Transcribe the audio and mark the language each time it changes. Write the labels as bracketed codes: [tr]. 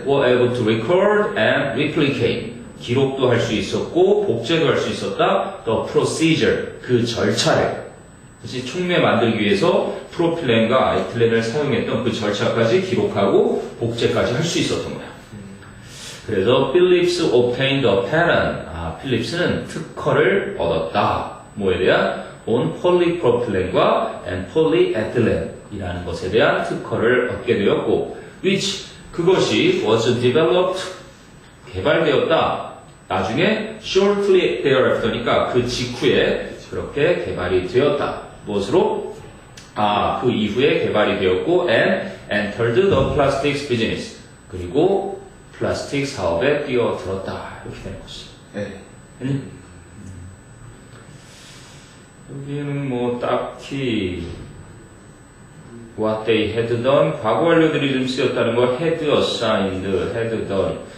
[en] were able to record and replicate, [ko] 기록도 할 수 있었고 복제도 할 수 있었다. [en] the procedure, [ko] 그 절차를. 그치, 촉매 만들기 위해서 프로필렌과 에틸렌을 사용했던 그 절차까지 기록하고 복제까지 할 수 있었던 거야. [en] 그래서 Phillips obtained a patent. [ko] 필립스는 특허를 얻었다. 뭐에 대한? on polypropylene과 and polyethylene이라는 것에 대한 특허를 얻게 되었고, [en] which, [ko] 그것이 [en] was developed, [ko] 개발되었다. 나중에 [en] shortly thereafter [ko] 니까 그 직후에 그렇게 개발이 되었다. 무엇으로? 그 이후에 개발이 되었고 [en] and entered the plastics business. [ko] 그리고 플라스틱 사업에 뛰어들었다. 이렇게 되는 것이. 네. 여기는 뭐 딱히 [en] what they had done, [ko] 과거 완료들이 좀 쓰였다는 거 [en] had assigned, had done.